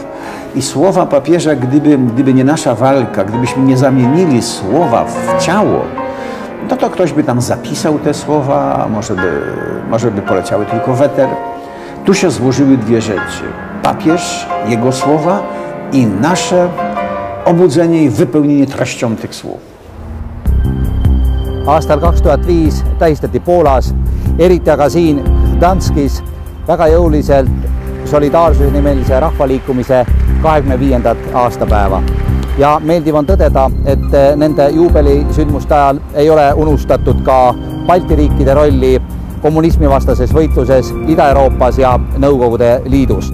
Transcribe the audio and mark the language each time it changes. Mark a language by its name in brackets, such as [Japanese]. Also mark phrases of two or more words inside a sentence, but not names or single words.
[Polish] I słowa papieża, gdyby nie nasza walka, gdybyśmy nie zamienili słowa w ciało, no to ktoś by tam zapisał te słowa, a może by poleciały tylko w eter. Tu się złożyły dwie rzeczy. Papież, jego słowa i nasze obudzenie i wypełnienie treścią tych słów. [Estonian] Aastal 2005 tähistati Poolas, eriti aga siin Gdanskis, väga jõuliselt solidaarsuse-nimelise rahvaliikumise 25. aastapäeva. Ja meeldiv on tõdeda, et nende juubelisündmuste ajal ei ole unustatud ka Balti riikide rolli kommunismivastases võitluses Ida-Euroopas ja Nõukogude Liidus.